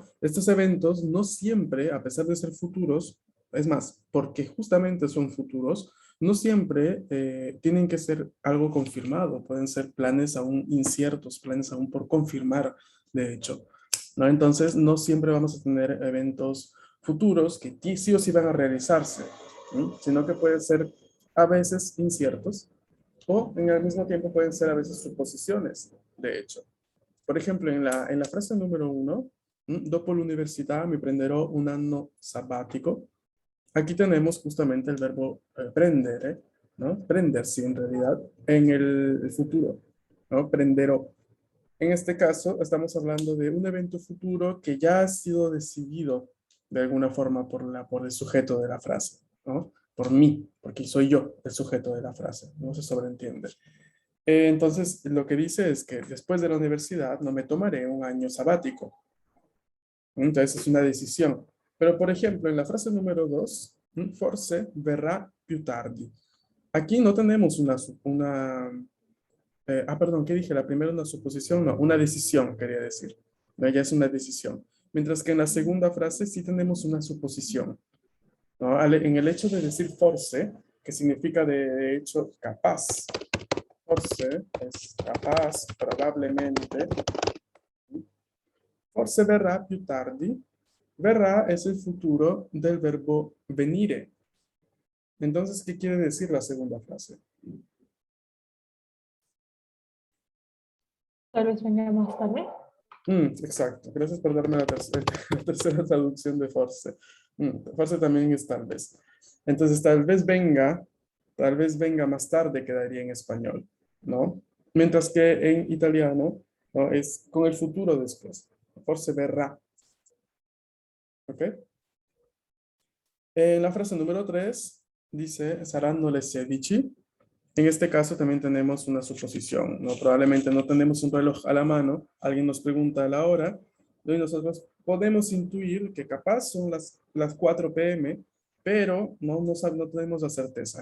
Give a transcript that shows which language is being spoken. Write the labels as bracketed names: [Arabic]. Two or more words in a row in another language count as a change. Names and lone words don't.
[Spanish] Estos eventos no siempre, a pesar de ser futuros, es más, porque justamente son futuros, no siempre tienen que ser algo confirmado, pueden ser planes aún inciertos, planes aún por confirmar, de hecho, ¿no? Entonces, no siempre vamos a tener eventos futuros que sí o sí van a realizarse, ¿sí? Sino que pueden ser a veces inciertos o en el mismo tiempo pueden ser a veces suposiciones, de hecho. Por ejemplo, en la frase número 1, [Italian] dopo l'università mi prenderò un anno sabbatico. [Spanish] Aquí tenemos justamente el verbo prendere, ¿no? Prendersi en realidad, en el futuro, ¿no? Prenderò. En este caso, estamos hablando de un evento futuro que ya ha sido decidido de alguna forma por el sujeto de la frase, ¿no? Por mí, porque soy yo el sujeto de la frase, no se sobreentiende. Entonces, lo que dice es que después de la universidad no me tomaré un año sabático. Entonces, es una decisión. Pero, por ejemplo, en la frase número 2, [Italian] forse verrà più tardi. [Spanish] Aquí no tenemos perdón, ¿qué dije? La primera una suposición, no, una decisión, quería decir. No, ya es una decisión. Mientras que en la segunda frase sí tenemos una suposición, ¿no? En el hecho de decir forse, que significa de hecho capaz. Forse es capaz, probablemente. [Italian] Forse verrà più tardi. [Spanish] Verrà es el futuro del verbo venire. Entonces, ¿qué quiere decir la segunda frase? Tal vez venga más tarde. Exacto. Gracias por darme la la tercera traducción de forse. Forse también es tal vez. Entonces, tal vez venga más tarde quedaría en español, ¿no? Mientras que en italiano, ¿no? Es con el futuro después. [Italian] Forse verrà, [Spanish] ¿ok? En la frase número 3 dice, [Italian] saranno le 16. [Spanish] En este caso también tenemos una suposición, ¿no? Probablemente no tenemos un reloj a la mano, alguien nos pregunta la hora, y nosotros podemos intuir que capaz son las 4 p.m., pero no tenemos la certeza.